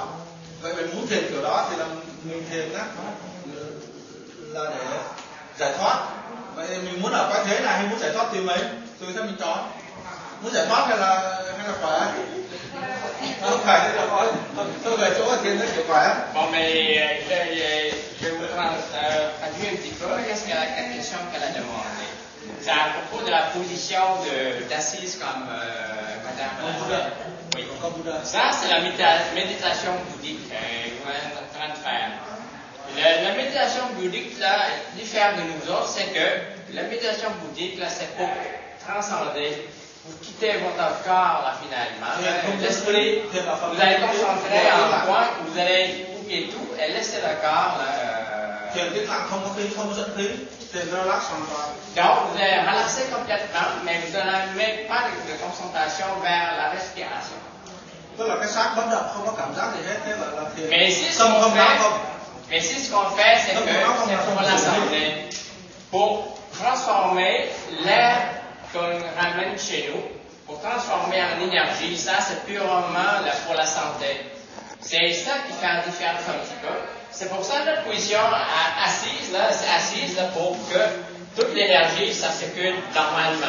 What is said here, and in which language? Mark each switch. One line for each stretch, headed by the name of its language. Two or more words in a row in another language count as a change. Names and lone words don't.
Vietnamese: Vậy mình muốn thiền kiểu đó thì là mình thiền á là để giải thoát. Vậy mình muốn ở quái thế này hay muốn giải thoát tùy mình, tùy theo mình chọn. Muốn giải thoát hay là khỏe? Không phải thế là khói. Tôi về chỗ thiền nó kiểu khỏe.
French: Bon, mais je voudrais traduire un petit peu la question qu'elle a demandée. C'est à propos de la position d'assise comme Madame l'a fait. Oui. Ça, c'est la méditation bouddhique que vous êtes en train de faire. La méditation bouddhique, là, diffère de nous autres, c'est que la méditation bouddhique, là, c'est pour transcender. Vous quittez votre corps, là, finalement. L'esprit, vous allez concentrer en un point, vous allez oublier tout et laisser le corps, là.
Vietnamese: Thiền tĩnh lặng không có khí, không có dẫn khí. Thiền relax hoàn toàn.
French: Donc, vous allez relaxer complètement, mais vous n'allez même pas de concentration vers la respiration.
Vietnamese: Tức là cái xác bất động, không có cảm giác gì hết, thế là thiền.
French: Mais si ce qu'on fait, c'est que c'est pour la santé, pour transformer l'air qu'on ramène chez nous, pour transformer en énergie, ça c'est purement là, pour la santé. C'est ça qui fait la différence un petit peu. C'est pour ça que notre position assise, là, c'est assise là, pour que toute l'énergie, ça circule normalement.